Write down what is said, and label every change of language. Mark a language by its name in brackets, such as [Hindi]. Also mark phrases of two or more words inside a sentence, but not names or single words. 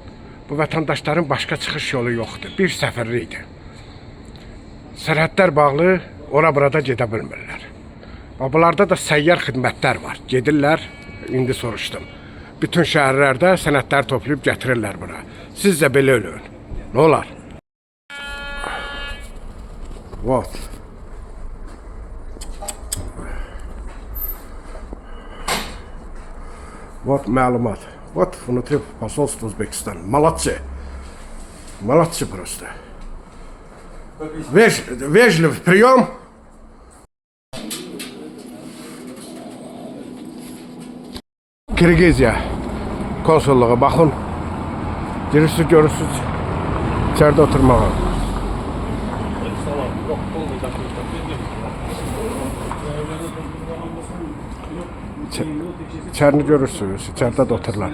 [Azerbaijani] Bu vətəndaşların başqa çıxış yolu yoxdur. Bir səfirlikdir. Sərhədlər bağlı, ora-burada gedə bilmirlər. Bunlarda da səyyar xidmətlər var. Gedirlər, indi soruşdum. Bütün şəhərlərdə sənədlər toplayıb gətirirlər bura. Siz də belə ölün. Nə olar? Вот. Вот məlumat. [Russian] Вот внутри посольства Узбекистана. Молодцы. Молодцы просто. Вежливый прием. [Azerbaijani] Kirgiziya konsulluğu baxın. Girirsiniz, görürsünüz. İçeride oturmağa. İçerini görürsünüz. İçeride de otururlar.